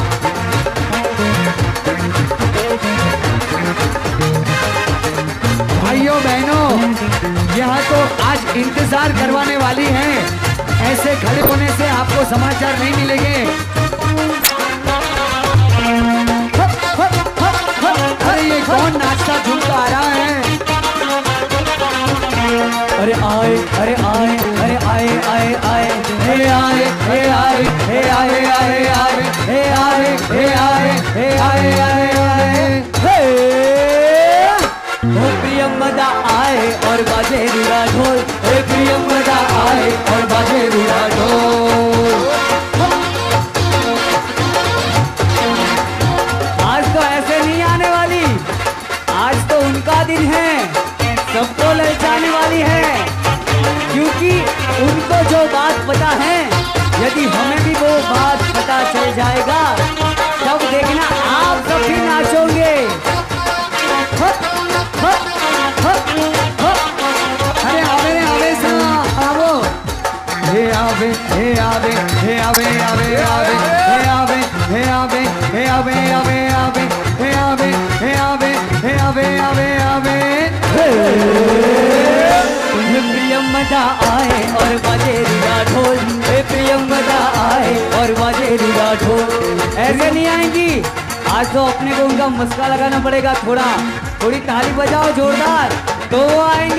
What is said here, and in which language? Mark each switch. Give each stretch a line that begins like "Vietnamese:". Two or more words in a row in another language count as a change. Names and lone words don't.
Hindi: भाइयों बहनों, यहाँ तो आज इंतजार करवाने वाली हैं। ऐसे खड़े होने से आपको समाचार नहीं मिलेंगे। अरे ये कौन नाचता झूमता आ रहा है? अरे आए अरे आए अरे आए आए आए हे आए हे आए हे आए आए आए हे आए हे आए हे आए आए आए हे प्रियंवदा आए और बाजे रुड़ा ढोल। हे प्रियंवदा आए और बाजे रुड़ा ढोल। आज तो ऐसे नहीं आने वाली, आज तो उनका दिन है, सबको ललचाने वाली है। क्योंकि उनको जो बात पता है, यदि हमें भी वो बात पता चल जाएगा, तब देखना आप सब भी नाचोगे। अरे आवे आवे सा आवो। हे आवे हे आवे हे आवे आवे आवे हे आवे हे आवे हे आवे आवे आवे हे आवे हे आवे हे आवे आवे आवे। प्रियंवदा आए और बाजे रुड़ा ढोल। प्रियंवदा आए और बाजे रुड़ा ढोल। ऐसे नहीं आएंगी, आज तो अपने को उनका मस्का लगाना पड़ेगा। थोड़ी ताली बजाओ जोरदार, तो वो आएंगे।